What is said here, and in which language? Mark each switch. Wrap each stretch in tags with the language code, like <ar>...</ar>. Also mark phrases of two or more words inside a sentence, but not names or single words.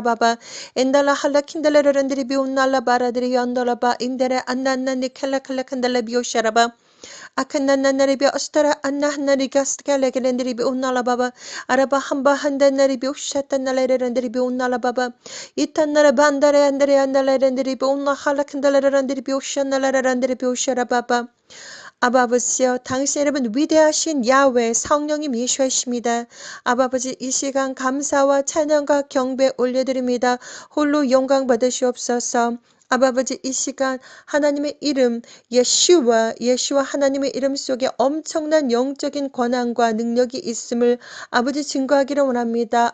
<ko>baba endala halakendele randere bi unna la baradiri yandola ba indere anna ne kalakandele biushara ba akanna bi ostara anna nari gaskale randere bi unna la baba araba hamba handa nari bi ushata nale randere bi unna la baba itanara bandare andere andale randere bi unna halakendele randere bi ushana la randere bi ushara baba 아버지여, 당신 이름은 위대하신 야훼 성령님 예수이십니다. 아버지 이 시간 감사와 찬양과 경배 올려드립니다. 홀로 영광 받으시옵소서. 아버지 이 시간 하나님의 이름 예슈와 하나님의 이름 속에 엄청난 영적인 권한과 능력이 있음을 아버지 증거하기를 원합니다.</ko>